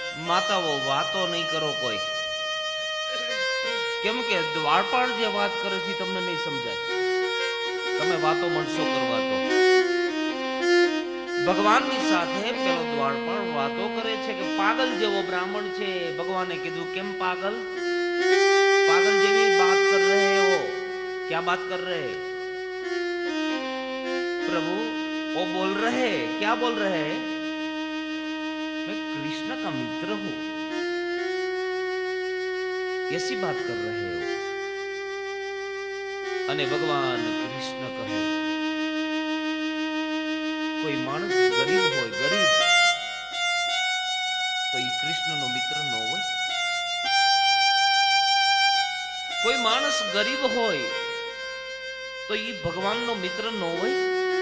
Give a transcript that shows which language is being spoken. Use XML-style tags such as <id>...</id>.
<gu>માતાઓ વાતો નહીં કરો કોઈ, કેમ કે દ્વારપાળ જે વાત કરે છે તમને નહીં સમજાય. તમે વાતો મળશો કરવા તો ભગવાનની સાથે પેલો દ્વારપાળ વાતો કરે છે કે પાગલ જેવો બ્રાહ્મણ છે. ભગવાને કીધું કેમ પાગલ?</gu> <hi>पागल જેવી बात कर रहे हो, क्या बात कर रहे? प्रभु वो बोल रहे, क्या बोल रहे? मैं कृष्ण का मित्र हूं, ऐसी बात कर रहे हो.</hi> <gu>અને ભગવાન કૃષ્ણ કહે કોઈ માણસ ગરીબ હોય, ગરીબ તો એ કૃષ્ણનો મિત્ર ન હોય. કોઈ માણસ ગરીબ હોય તો એ ભગવાનનો મિત્ર ન હોય.</gu>